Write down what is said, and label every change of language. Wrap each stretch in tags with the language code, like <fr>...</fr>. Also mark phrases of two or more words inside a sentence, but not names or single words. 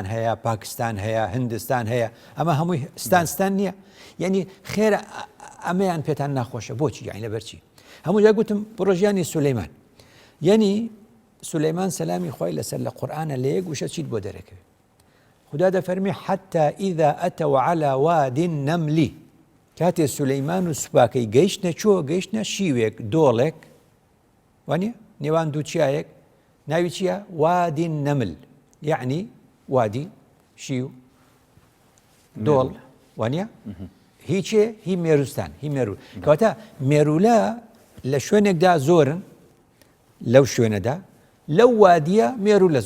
<ckb>هەیە پاکستان هەیە هندستان هەیە ئەمە هەمووی ستانستان نییە یعنی خێرە ئەمەیان پێتان ناخۆشە بۆچی یعنی لەبەرچی هەموو جا گوتم پرۆژیانی سولەیمان یعنی سولەیمان سەلامی خۆی لەسەر لە قورئانە لە یەک وشە چیت بۆ دەرەکەوێت خدا دەفەرمی</ckb> <ar>حتى إذا أتوا على واد النمل</ar> <ckb>کاتێ سولەیمان و سوپاکەی گەیشتنە چۆ گەیشتنە شیوێک دۆڵێک وانە نێوان دوو چیایەک ناوی چییە</ckb> <ar>وادی النمل</ar> <ckb>یعنی وادی شیو دۆڵ وانە هیچێ هی مێروستان هی مێرو کەواتە مێرولە لە شوێنێکدا زۆرن لەو شوێنەدا لەو وادیە مێرو لە</ckb>